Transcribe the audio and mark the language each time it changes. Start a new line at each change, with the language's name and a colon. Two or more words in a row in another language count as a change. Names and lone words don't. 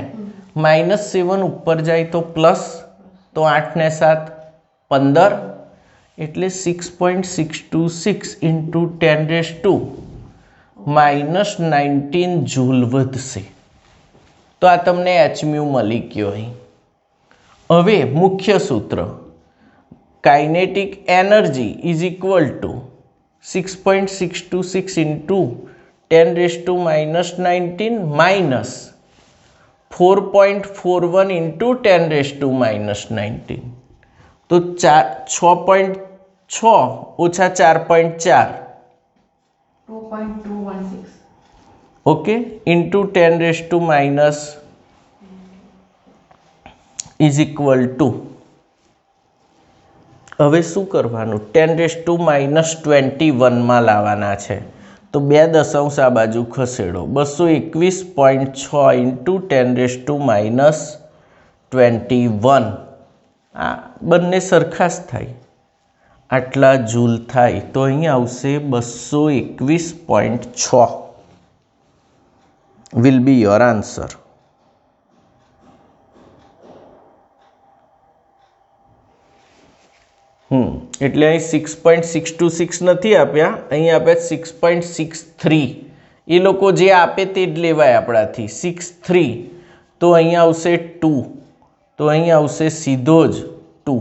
Gujarati: -7 ઉપર જાય તો પ્લસ, તો 8 ને 7 15 એટલે 6.626 into 10⁻19 જૂલ વધશે. તો આ તમને h mu મળી ગયો અહીં. હવે મુખ્ય સૂત્ર
English: kinetic energy is equal to 6.626 into 10⁻19 minus 4.41 into 10⁻19.
Gujarati: તો 6.6 ઓછા 4.4 2.216
English: okay into 10⁻⁻ is equal to.
Gujarati: હવે શું કરવાનું? 10⁻21 લાવવાના છે. તો 2 દશાંશ આ બાજુ ખસેડો. 221.6 ઇન્ટુ 10⁻21. આ બંને સરખા જ થાય, આટલા જૂલ થાય. તો અહીં આવશે
English: 221.6 will be your answer.
Gujarati: એટલે અહીં 6.626 નથી આપ્યા, અહીં આપ્યા 6.63. એ લોકો જે આપે તે જ લેવાય આપણાથી. 63 તો અહીં આવશે 2, તો અહીં આવશે સીધો જ 2.